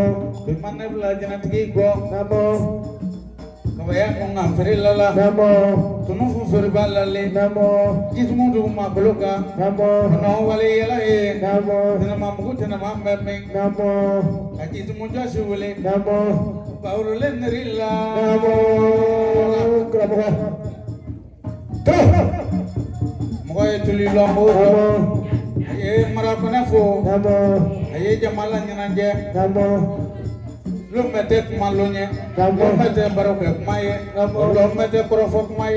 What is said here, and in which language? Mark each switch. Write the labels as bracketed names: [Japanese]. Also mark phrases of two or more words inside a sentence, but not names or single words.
[Bambara] Bi ma ne bila jinɛtigi kɔ. Namo. Kabaya kun kan feere la la. Namo. Tunu fusori b'a lale. Namo. Jisumu dugu ma bolo kan. Namo. Kɔnɔ wale yɛlɛ ye. Namo. Tɛnɛma mugu tɛnɛma bɛ min. Namo. Ka jisumu jɔsi wele. Namo. Bawurulen niri la. Namo. Namo. Mɔgɔ ye tuli lɔnbo dɔ. Namo. A ye marakɔnɛ fo. Namo. A ye jama la ɲɛnajɛ. Namo. Lomɛ tɛ kuma lon ye. Namo. Lomɛ tɛ baro kɛ kuma ye. Namo. Lomɛ tɛ kɔrɔfɔ kuma ye.